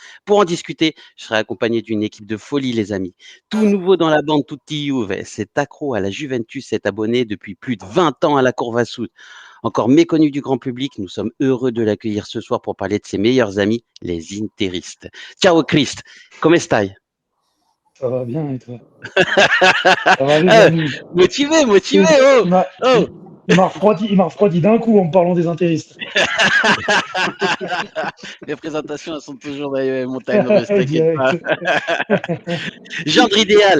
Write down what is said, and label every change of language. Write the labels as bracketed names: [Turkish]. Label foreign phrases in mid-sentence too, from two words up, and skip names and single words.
[French] Pour en discuter, je serai accompagné d'une équipe de folie, les amis. Tout nouveau dans la bande Tutti Juve, cet accro à la Juventus s'est abonné depuis plus de 20 ans à la Curva Sud. Encore méconnu du grand public, nous sommes heureux de l'accueillir ce soir pour parler de ses meilleurs amis, les Interistes. [Italian] Ciao Christ, come stai? [French] Ça va bien et toi? Ça va les Ah, amis? motivé, motivé, Il, oh, il m'a oh. il m'a refroidi d'un coup en me parlant des intéristes. Les présentations, elles sont toujours dans les mêmes montagnes russes, t'inquiète pas. Direct. Gendre idéal,